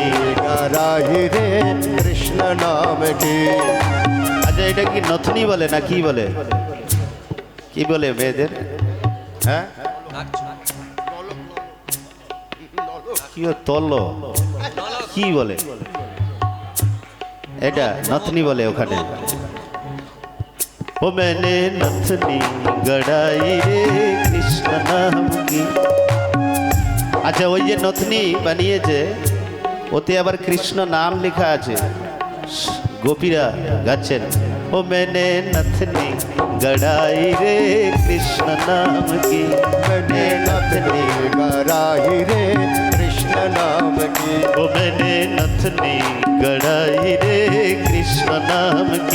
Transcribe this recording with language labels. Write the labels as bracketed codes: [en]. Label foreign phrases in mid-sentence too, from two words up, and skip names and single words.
[hi] गड़ाई रे कृष्ण नाम की। [bn] আচ্ছা, এটা কি নথনি বলে না কি বলে, কি বলে মেয়েদের, হ্যাঁ, কি তল কি বলে, এটা নথনি বলে ওখানে। [hi] ओ मैंने नथनी गड़ाई रे कृष्ण नाम की। [bn] আচ্ছা, ওই যে নথনি বানিয়েছে ওতে আবার কৃষ্ণ নাম লেখা আছে, গোপীরা গাচ্ছেন, [hi] ओ मैंने नथनी गड़ाई रे कृष्ण नाम की, मैंने नथनी गड़ाई रे कृष्ण नाम की, ओ मैंने नथनी गड़ाई रे कृष्ण नाम की,